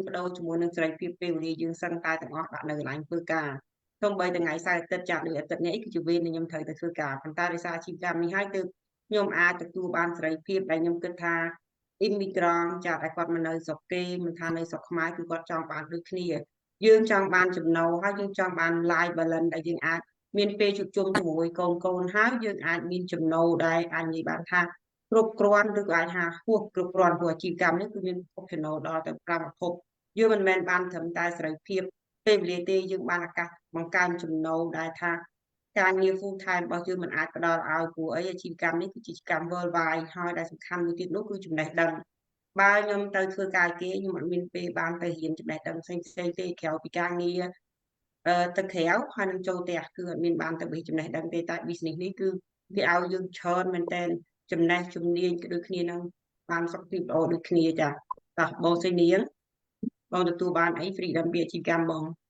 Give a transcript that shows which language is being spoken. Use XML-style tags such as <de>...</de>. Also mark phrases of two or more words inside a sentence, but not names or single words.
<km>បដូរជាមួយនឹងសេរីភាពពេលវេលាយើងសឹងតែទាំងអស់ដាក់នៅកន្លែងធ្វើការសូម្បីថ្ងៃសៅរ៍អាទិត្យចាដូចអាទិត្យនេះគឺជាវេនដែលខ្ញុំត្រូវទៅធ្វើការប៉ុន្តែដោយសារអាជីវកម្មនេះហើយទើបខ្ញុំអាចទទួលបានសេរីភាពដែលខ្ញុំគិតថាអ៊ីមីក្រង់ចាតែគាត់មកនៅស្រុកគេមិន ថានៅស្រុកខ្មែរគឺគាត់ចង់បានដូចគ្នាយើងចង់បានចំណូលហើយយើងចង់បាន</km> <en>life balance</en> <km>ដែលយើងអាចមានពេលជួបជុំជាមួយកូនហើយយើងអាចមានចំណូលដែលអាចនិយាយបានថាគ្រប់គ្រាន់ឬក៏អាច ថាហួសគ្រប់គ្រាន់ព្រោះអាជីវកម្មនេះគឺមានភពចំណូលដល់ទៅ5ប្រភពយើងមិនមែនបានត្រឹមតែសេរីភាពពេលវេលាទេយើងបានឱកាសបង្កើន ចំណូលដែលថាការងារ</km> <en>full time</en> <km>របស់យើងមិនអាចផ្ដល់ឲ្យព្រោះអីអាជីវកម្មនេះគឺជាកម្ម worldwide ហើយដែលសំខាន់មួយទៀតនោះគឺចំណេះដឹងបើខ្ញុំទៅធ្វើការគេខ្ញុំអត់មានពេលបានទៅរៀនចំណេះដឹងផ្សេងទេក្រៅពីការងារទៅក្រៅហើយនឹងចូលផ្ទះគឺអត់មានបានទៅបេះចំណេះដឹងទេតែ business នេះគឺវាឲ្យយើងច្រើនមែនតើចំណេះជំនាញក៏ដូចគ្នានឹងបានសុខភាពល្អដូចគ្នាចាតោះបងសេនីបងទទួលបានអី freedom ពីអាជីវកម្មបង</km>